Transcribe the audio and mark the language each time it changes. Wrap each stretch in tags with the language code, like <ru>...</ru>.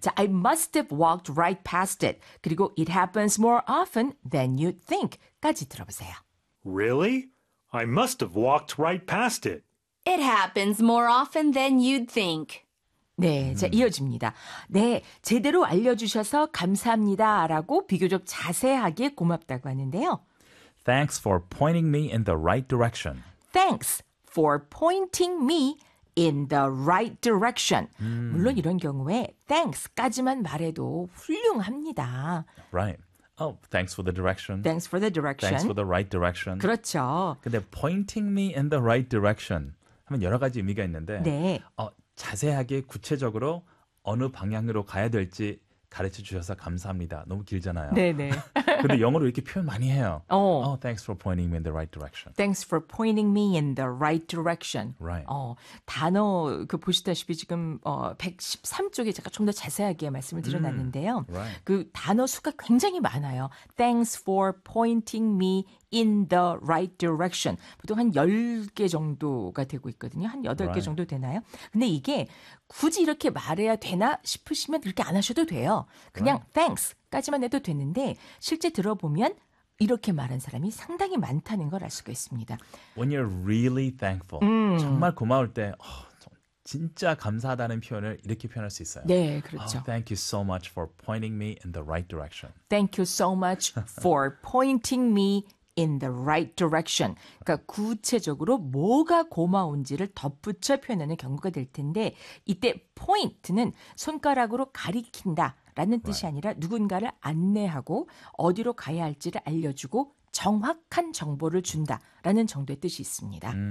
<en>자, I must have walked right past it. 그리고 it happens more often than you think</en> <ko>까지 들어보세요.</ko> <en>Really? I must have walked right past it. It happens more often than you'd think.</en> <ko>네, 자, 이어집니다. 네, 제대로 알려주셔서 감사합니다 라고 비교적 자세하게 고맙다고 하는데요.</ko> <en>Thanks for pointing me in the right direction. Thanks for pointing me in the right direction.</en> <ko>물론 이런 경우에 thanks까지만 말해도 훌륭합니다.</ko> <en>Right. Oh, thanks for the direction. Thanks for the direction. Thanks for the right direction.</en> <ko>그렇죠. 근데</ko> <en>pointing me in the right direction</en> <ko>하면 여러 가지 의미가 있는데 네. 자세하게 구체적으로 어느 방향으로 가야 될지 가르쳐 주셔서 감사합니다. 너무 길잖아요. 네네. 근데 영어로 이렇게 표현 많이 해요.</ko> <en>Oh, thanks for pointing me in the right direction. Thanks for pointing me in the right direction. Right.</en> <ko>단어 그 보시다시피 지금 113쪽에 제가 좀 더 자세하게 말씀을 드려놨는데요.</ko> <en>Right.</en> <ko>그 단어 수가 굉장히 많아요.</ko> <en>Thanks for pointing me in the right direction.</en> <ko>보통 한 10개 정도가 되고 있거든요. 한 8개</ko> <en>right.</en> <ko>정도 되나요? 근데 이게 굳이 이렇게 말해야 되나 싶으시면 그렇게 안 하셔도 돼요. 그냥</ko> <en>right. thanks.</en> <ko>까지만 해도 되는데 실제 들어보면 이렇게 말한 사람이 상당히 많다는 걸 알 수가 있습니다.</ko> <en>When you're really thankful,</en> <ko>정말 고마울 때 진짜 감사하다는 표현을 이렇게 표현할 수 있어요. 네, 그렇죠.</ko> <en>Oh, thank you so much for pointing me in the right direction. Thank you so much for pointing me in the right direction.</en> <ko>그러니까 구체적으로 뭐가 고마운지를 덧붙여 표현하는 경우가 될 텐데 이때 point는 손가락으로 가리킨다. 라는 뜻이</ko> <en>right.</en> <ko>아니라 누군가를 안내하고 어디로 가야 할지를 알려주고 정확한 정보를 준다라는 정도의 뜻이 있습니다.</ko>